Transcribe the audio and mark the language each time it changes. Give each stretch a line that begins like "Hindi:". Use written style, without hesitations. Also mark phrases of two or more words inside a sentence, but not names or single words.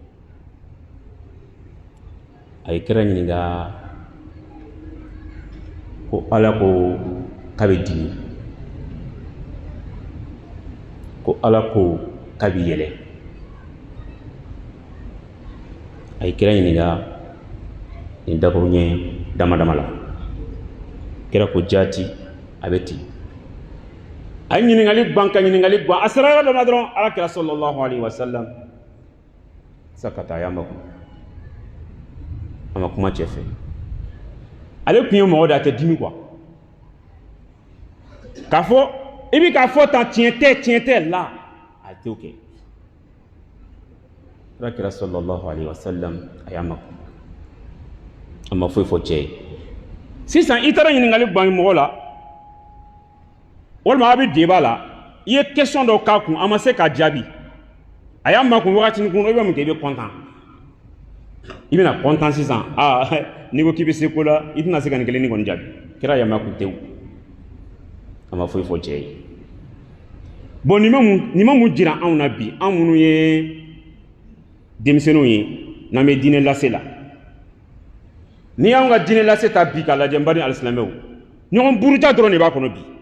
Bambara: a ye kira ɲininka ko ala ko k'a bɛ dimi ko ala ko k'a bɛ yɛlɛ a ye kira ɲininka nin dakuruɲɛ dama dama la kira ko jati a bɛ ten a ye ɲiningali ban ka ɲiningali ban a sera yɔrɔ dɔ ma dɔrɔn ala kira
Arabic: صلى الله عليه وسلم
Bambara: sakata a y'a makun a ma kuma cɛ fɛ ale tun ye mɔgɔ de a tɛ dimi quoi k'a fɔ i bi k'a fɔ tan tiɲɛ tɛ la a t'o kɛ ala kira
Arabic: صلى الله عليه وسلم
Bambara: a y'a makun a ma foyi fɔ cɛ ye sisan i taara ɲiningali ban mɔgɔ la walima a bɛ débat la i ye question dɔ k'a kun a ma se k'a jaabi a y'a makun wagati kun i bɛ mun kɛ i bɛ content i bɛna content sisan n'i ko k'i bɛ se ko la i tɛna se ka nin kelen ni kɔni jaabi kira y'a makun tewu a ma foyi fɔ cɛ ye bon nin ma mun jira anw na bi an minnu ye denmisɛnninw ye n'an bɛ diinɛ lase la ni y'anw ka diinɛ lase ta bi k'a lajɛ n baden alisilamɛw ɲɔgɔn buruja dɔrɔn de b'a kɔnɔ bi